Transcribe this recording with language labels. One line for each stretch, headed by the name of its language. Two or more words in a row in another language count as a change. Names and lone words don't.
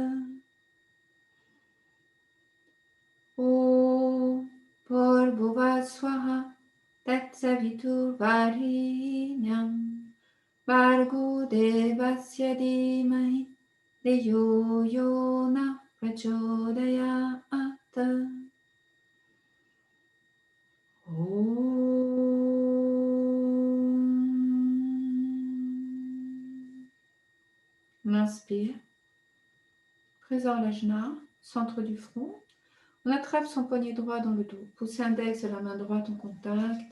Sanskrit: Om Bhuvaswaha Tatsaviturvarenyam Bhargo Devasya Dhimahi Dhiyo Yonah Prachodayat.
French: On inspire, présent l'ajna, centre du front. On attrape son poignet droit dans le dos. Pouce index de la main droite en contact.